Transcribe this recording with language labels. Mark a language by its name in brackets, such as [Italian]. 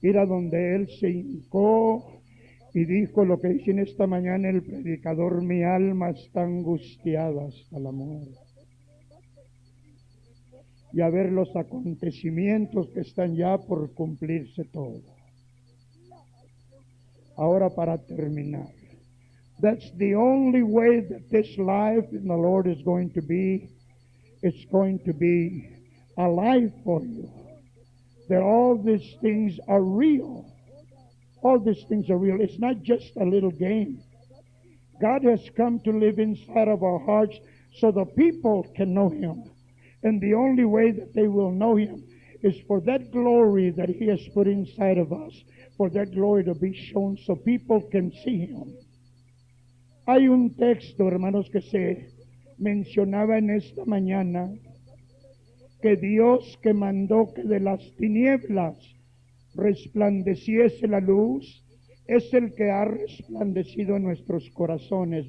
[Spanish] Ir a donde Él se hincó y dijo lo que dice en esta mañana el predicador: mi alma está angustiada hasta la muerte. Y a ver los acontecimientos que están ya por cumplirse todo. Ahora, para terminar, [English] that's the only way that this life in the Lord is going to be. It's going to be a life for you. That all these things are real. All these things are real. It's not just a little game. God has come to live inside of our hearts so the people can know Him. And the only way that they will know Him is for that glory that He has put inside of us, for that glory to be shown so people can see Him. [Spanish] Hay un texto, hermanos, que se mencionaba en esta mañana, que Dios, que mandó que de las tinieblas resplandeciese la luz, es el que ha resplandecido en nuestros corazones.